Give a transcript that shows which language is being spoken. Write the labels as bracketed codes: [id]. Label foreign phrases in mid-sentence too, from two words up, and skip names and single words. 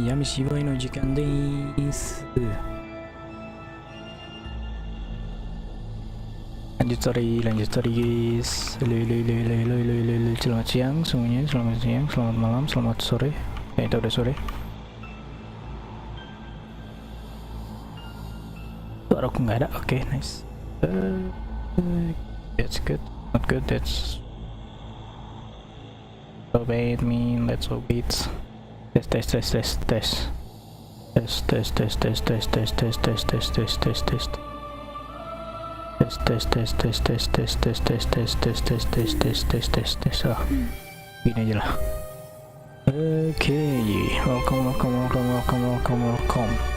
[ja] 闇芝居の時間でーす。 [id] lanjut sorry guys. Selamat siang semuanya, selamat siang, selamat malam, selamat sore. Itu udah sore. Suara aku nggak ada, oke, nice. [en] That's good, not good, that's obey me, let's obey it. [id] Test. Ah, gini aja lah. Oke, welcome.